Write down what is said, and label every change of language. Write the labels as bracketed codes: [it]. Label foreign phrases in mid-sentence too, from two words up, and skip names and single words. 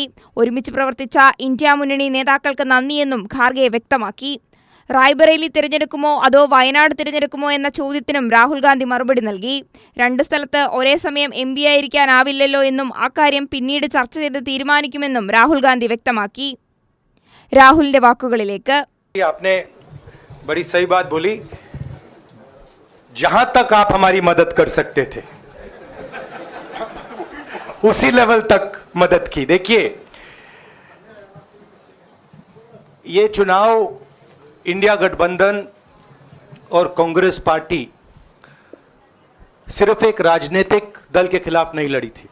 [ml] ഒരുമിച്ച് പ്രവർത്തിച്ച ഇന്ത്യ മുന്നണി നേതാക്കൾക്ക് നന്ദിയെന്നും ഖാർഗെ വ്യക്തമാക്കി. റായ്ബറേലി തിരഞ്ഞെടുക്കുമോ അതോ വയനാട് തിരഞ്ഞെടുക്കുമോ എന്ന ചോദ്യത്തിനും രാഹുൽ ഗാന്ധി മറുപടി നൽകി. രണ്ട് സ്ഥലത്ത് ഒരേ സമയം MP ആയിരിക്കാനാവില്ലല്ലോ എന്നും അക്കാര്യം പിന്നീട് ചർച്ച ചെയ്ത് തീരുമാനിക്കുമെന്നും രാഹുൽ ഗാന്ധി വ്യക്തമാക്കി. രാഹുലിന്റെ വാക്കുകളിലേക്ക്. [hi] आपने बड़ी सही बात बोली, जहां तक आप हमारी मदद कर सकते थे उसी लेवल तक मदद की। देखिए, ये चुनाव इंडिया गठबंधन और कांग्रेस पार्टी सिर्फ एक राजनीतिक दल के खिलाफ नहीं लड़ी थी।